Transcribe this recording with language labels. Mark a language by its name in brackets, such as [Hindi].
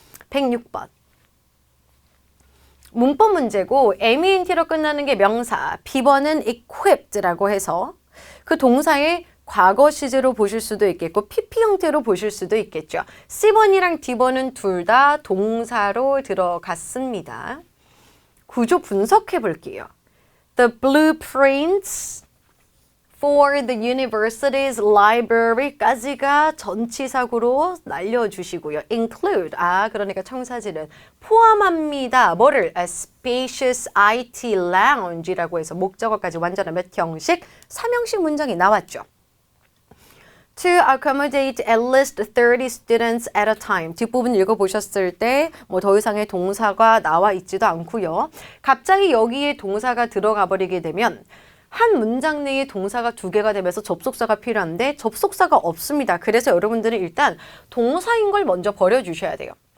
[Korean] 106번 문법 문제고 MENT로 끝나는 게 명사 B번은 equipped라고 해서 그 동사의 과거 시제로 보실 수도 있겠고 PP 형태로 보실 수도 있겠죠. C번이랑 D번은 둘 다 동사로 들어갔습니다. 구조 분석해 볼게요. [English] The blueprints for the university's library [Korean] 까지가 전치사구로 날려주시고요. include, 그러니까 청사진은 포함합니다. 뭐를? [English] A spacious IT lounge [Korean] 이라고 해서 목적어까지 완전한 몇 형식? 3형식 문장이 나왔죠. [English] To accommodate at least 30 students at a time. [Korean] 뒷부분 읽어보셨을 때 뭐 더 이상의 동사가 나와 있지도 않고요. 갑자기 여기에 동사가 들어가 버리게 되면 한 문장 내에 동사가 두 개가 되면서 접속사가 필요한데 접속사가 없습니다. 그래서 여러분들은 일단 동사인 걸 먼저 버려주셔야 돼요.